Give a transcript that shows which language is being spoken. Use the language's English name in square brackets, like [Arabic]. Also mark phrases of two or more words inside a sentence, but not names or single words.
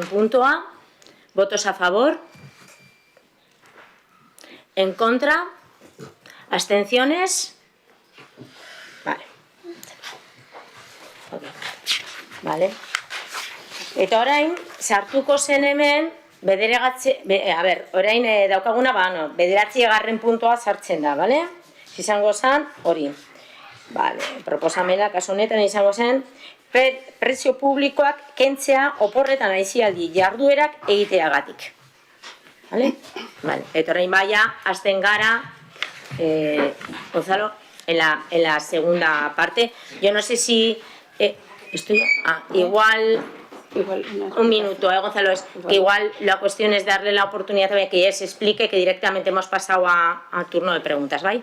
[Basque] puntua, [Spanish] votos a favor, en contra, abstenciones, vale. Okay. Vale. [Basque] Eta orain, sartuko zen hemen, orain daukaguna, bederatzigarren puntua sartzen da, bale? Izango zen, hori. Vale, proposamena, kasu honetan izango zen, prezio publikoak kentzea oporretan aisialdi jarduerak egiteagatik. Vale? Vale. Eta orain baia, hasten gara, [Spanish] Gonzalo, en la segunda parte. Yo no sé si... igual un minuto, Gonzalo, que igual la cuestión es darle la oportunidad también que ella se explique, que directamente hemos pasado a turno de preguntas, ¿vale?